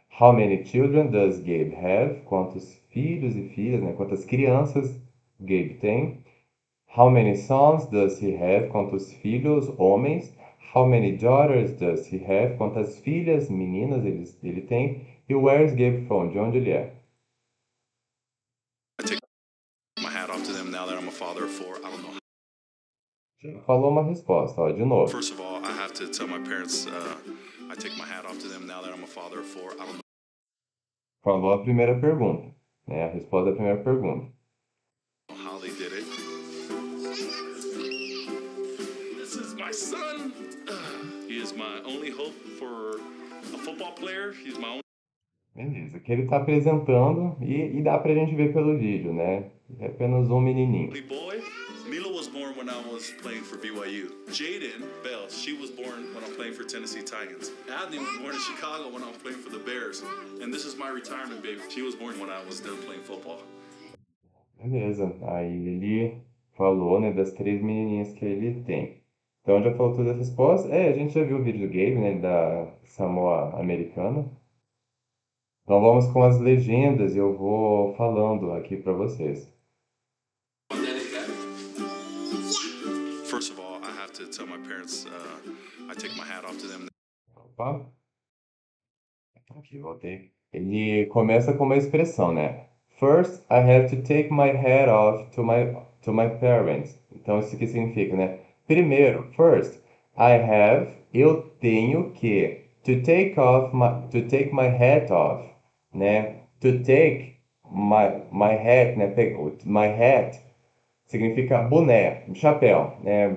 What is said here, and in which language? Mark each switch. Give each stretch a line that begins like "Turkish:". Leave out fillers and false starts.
English: How many children does Gabe have?
Portuguese: Quantos filhos e filhas, né? Quantas crianças Gabe tem?
English: How many sons does he have?
Portuguese: Quantos filhos, homens?
English: How many daughters does he have?
Portuguese: Quantas filhas, meninas ele tem? E
English: where is Gabe from?
Portuguese: De onde ele é?
English: I take my hat off to them now that I'm a father of four. I don't know.
Portuguese: Falou uma resposta, ó, de novo.
English: First of all, I have to tell my parents I take my hat off to them now that I'm a father of four. I don't know
Portuguese: Falou a primeira pergunta, né? A resposta da primeira pergunta.
English: how they did it. This is my son. He is my only hope for a football player. He's my only
Portuguese: Beleza, que ele está apresentando e dá pra gente ver pelo vídeo, né? É apenas um menininho.
English: boy. Mila was born when I was playing for BYU. Jaden Bell, she was born when I'm playing for Tennessee Titans. Adney was born in Chicago when I was playing for the Bears. And this is my retirement baby. She was born when I was done playing football.
Portuguese: Beleza, aí ele falou, né, das três menininhas que ele tem. Então já falou todas as respostas. A gente já viu o vídeo do Gabe, né, da Samoa Americana. Então vamos com as legendas e eu vou falando aqui para vocês.
English: First of all, I have to tell my parents I take my hat off to them.
Portuguese: Opa. Aqui, voltei. Ele começa com uma expressão, né?
English: First, I have to take my hat off to my parents.
Portuguese: Então, isso que significa, né? Primeiro,
English: first,
Portuguese: eu tenho que,
English: to take my hat off, né? To take my hat, né? My hat
Portuguese: significa boné, chapéu,
English: né?